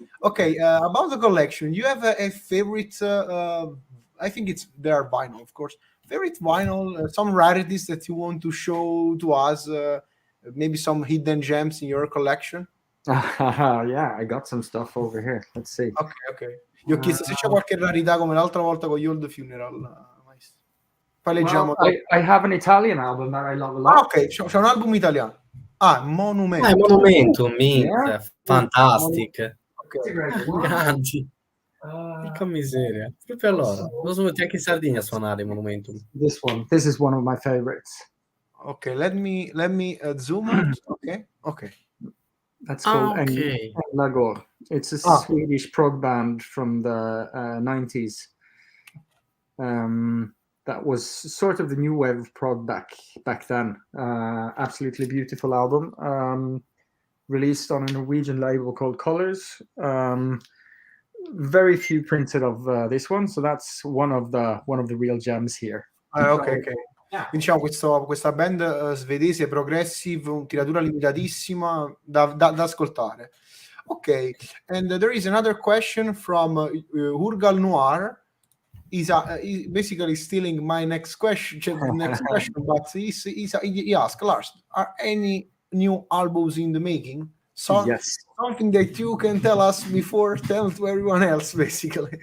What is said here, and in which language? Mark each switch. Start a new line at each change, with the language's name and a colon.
English: Okay, about the collection, you have a favorite? I think they are vinyl, of course. Favorite vinyl, some rarities that you want to show to us, maybe some hidden gems in your collection? Yeah, I got some stuff over here. Let's see. Ok.
Italian: Gli ho chiesto se c'è qualche rarità come l'altra volta con gli Old Funeral. Maestro. Poi leggiamo.
English: Well, I have an Italian album that I love a lot.
Italian: Ok, c'è un album italiano. Monumento. È Monumentum, Yeah.
English: fantastic. Ok.
Italian: Grandi. Porca miseria. Proprio allora. Lo sono venuti anche in Sardegna a suonare Monumentum.
English: This is one of my favorites. Ok, let me zoom out. Ok. That's called Okay. Lagor. It's a Swedish prog band from the 90s. That was sort of the new wave of prog back then. Absolutely beautiful album. Released on a Norwegian label called Colors. Very few printed of this one, so that's one of the real gems here. Ok.
Italian: Diciamo questa band svedese progressive, tiratura limitatissima da ascoltare.
English: Ok, and there is another question from Urgal Noir. He's basically stealing my next question, but he asked, Lars, are any new albums in the making? Yes. Something that you can tell us before tell to everyone else, basically.